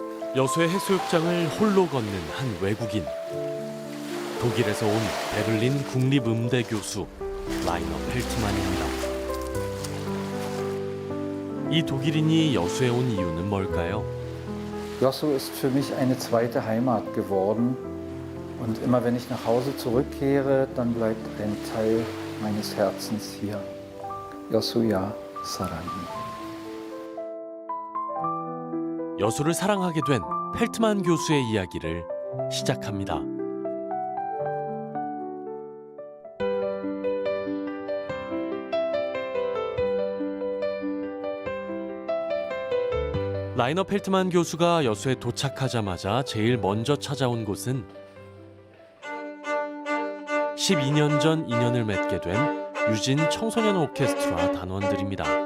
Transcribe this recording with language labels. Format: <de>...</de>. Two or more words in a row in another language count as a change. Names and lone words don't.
<ko>여수의 해수욕장을 홀로 걷는 한 외국인. 독일에서 온 베를린 국립음대 교수 라이너 펠트만입니다. 이 독일인이 여수에 온 이유는 뭘까요?</ko> <de>Josu ist für mich eine zweite Heimat geworden. Und immer wenn ich nach Hause zurückkehre, dann bleibt ein Teil meines Herzens hier.</de> <ko>Josu야 사랑해. 여수를 사랑하게 된 펠트만 교수의 이야기를 시작합니다. 라이너 펠트만 교수가 여수에 도착하자마자 제일 먼저 찾아온 곳은 12년 전 인연을 맺게 된 유진 청소년 오케스트라 단원들입니다.</ko>